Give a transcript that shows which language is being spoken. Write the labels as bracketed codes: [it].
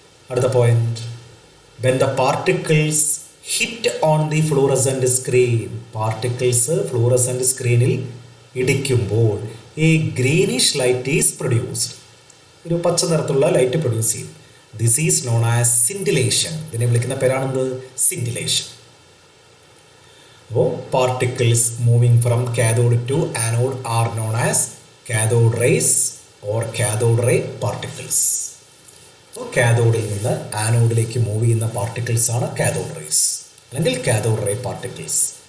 [en] At the point, when the particles hit on the fluorescent screen, [ml] particles fluorescent screenil ഇടിക്കുമ്പോൾ [en] a greenish light is produced. [ml] ഒരു പച്ച നിറത്തിലുള്ള light produce ചെയ്യും. [en] This is known as scintillation. [ml] ഇതിനെ വിളിക്കുന്ന പേരാണെന്ത്? scintillation. [en] അപ്പോൾ particles moving from cathode to anode are known as cathode rays or cathode ray particles. [ml] അപ്പോൾ കാഥോഡിൽ നിന്ന് ആനോഡിലേക്ക് move ചെയ്യുന്ന പാർട്ടിക്കിൾസ് ആണ് കാഥോഡ് റേസ് അല്ലെങ്കിൽ കാഥോഡ് റേ പാർട്ടിക്കിൾസ്.